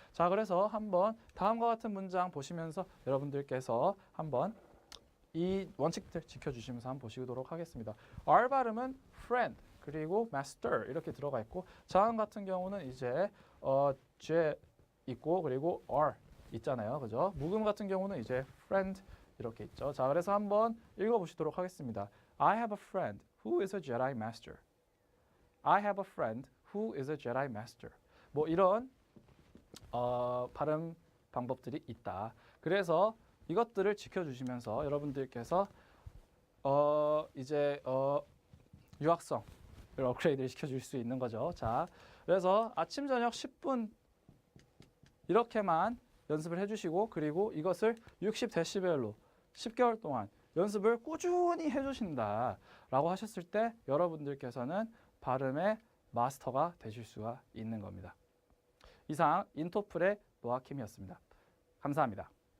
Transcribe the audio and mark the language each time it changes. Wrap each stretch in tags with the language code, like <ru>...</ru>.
<ko>자, 그래서 한번 다음과 같은 문장 보시면서 여러분들께서 한번 이 원칙들 지켜주시면서 한번 보시도록 하겠습니다. R 발음은 friend 그리고 master 이렇게 들어가 있고 자음 같은 경우는 이제 죄 있고 그리고 R 있잖아요. 그죠? 묵음 같은 경우는 이제 friend 이렇게 있죠. 자, 그래서 한번 읽어보시도록 하겠습니다.</ko> <en>I have a friend who is a Jedi Master. I have a friend who is a Jedi Master.</en> <ko>뭐 이런 발음 방법들이 있다. 그래서 이것들을 지켜주시면서 여러분들께서 이제 유학성을 업그레이드를 시켜줄 수 있는 거죠. 자, 그래서 아침 저녁 10분 이렇게만 연습을 해주시고 그리고 이것을 60데시벨로 10개월 동안 연습을 꾸준히 해주신다라고 하셨을 때 여러분들께서는 발음의 마스터가 되실 수가 있는 겁니다. 이상 인토플의 노아킴이었습니다. 감사합니다.</ko>